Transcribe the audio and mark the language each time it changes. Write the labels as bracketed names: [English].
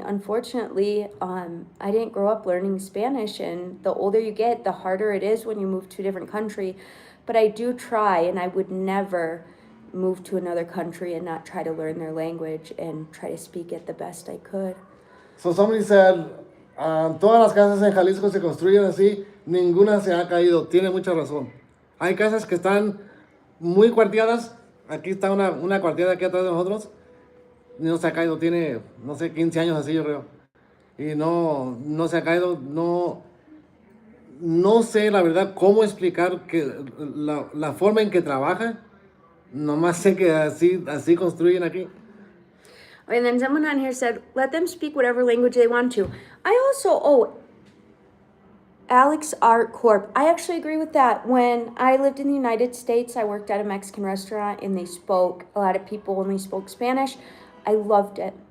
[English] Unfortunately, I didn't grow up learning Spanish, and the older you get, the harder it is when you move to a different country. But I do try, and I would never move to another country and not try to learn their language and try to speak it the best I could. So somebody said, [Spanish] todas las casas en Jalisco se construyen así, ninguna se ha caído. Tiene mucha razón. Hay casas que están muy cuarteadas. Aquí está una cuarteada aquí atrás de nosotros. No se ha caído, tiene, no sé, 15 años así, yo creo. Y no se ha caído, no sé la verdad cómo explicar que la forma en que trabaja. Nomás sé que así construyen aquí. [English] And then someone on here said, let them speak whatever language they want to. I also, Alex Art Corp. I actually agree with that. When I lived in the United States, I worked at a Mexican restaurant and a lot of people only spoke Spanish. I loved it.